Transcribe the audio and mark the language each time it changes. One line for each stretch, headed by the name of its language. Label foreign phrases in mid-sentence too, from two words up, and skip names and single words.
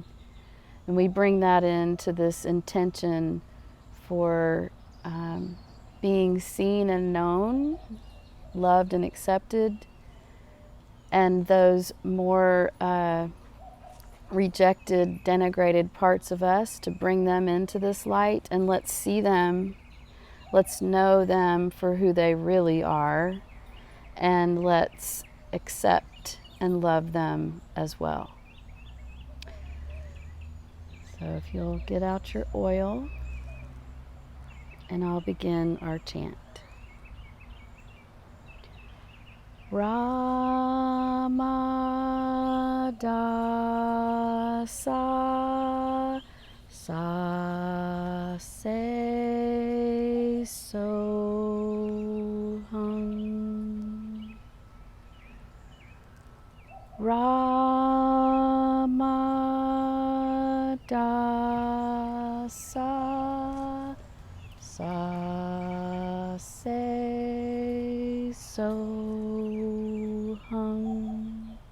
English: And we bring that into this intention for being seen and known, loved and accepted, and those more rejected, denigrated parts of us, to bring them into this light, and let's see them, let's know them for who they really are, and let's accept and love them as well. So if you'll get out your oil, and I'll begin our chant.
Punjabi: Ramadasa sa se so hum. Ramadasa sa se so hum.